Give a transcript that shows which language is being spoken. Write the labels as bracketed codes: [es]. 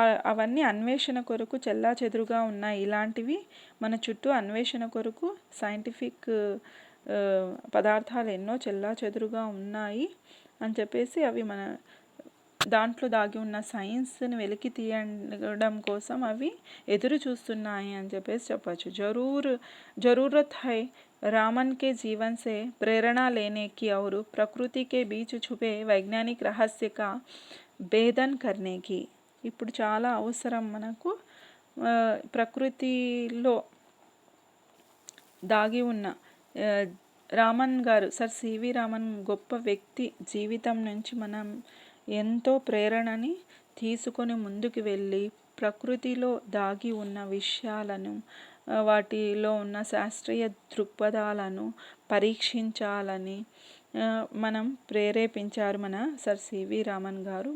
[te] అవన్నీ అన్వేషణ కొరకు చెల్లా చెదురుగా ఉన్నాయి। ఇలాంటివి మన చుట్టూ అన్వేషణ కొరకు సైంటిఫిక్ పదార్థాలు ఎన్నో చెల్లా చెదురుగా ఉన్నాయి అని అవి మన దాంట్లో దాగి ఉన్న సైన్స్ని వెలికి తీయడం కోసం అవి ఎదురు చూస్తున్నాయి అని చెప్పచ్చు। [hi] जरूरत है रामन के जीवन से प्रेरणा लेने की और प्रकृति के बीच छुपे वैज्ञानिक रहस्य का भेदन करने की। [te] ఇప్పుడు చాలా అవసరం మనకు ప్రకృతిలో దాగి ఉన్న రామన్ గారు, సర్ సివి రామన్ గొప్ప వ్యక్తి జీవితం నుంచి మనం ఎంతో ప్రేరణని తీసుకొని ముందుకు వెళ్ళి ప్రకృతిలో దాగి ఉన్న విషయాలను, వాటిలో ఉన్న శాస్త్రీయ దృక్పథాలను పరీక్షించాలని మనం ప్రేరేపించారు మన సర్ సివి రామన్ గారు।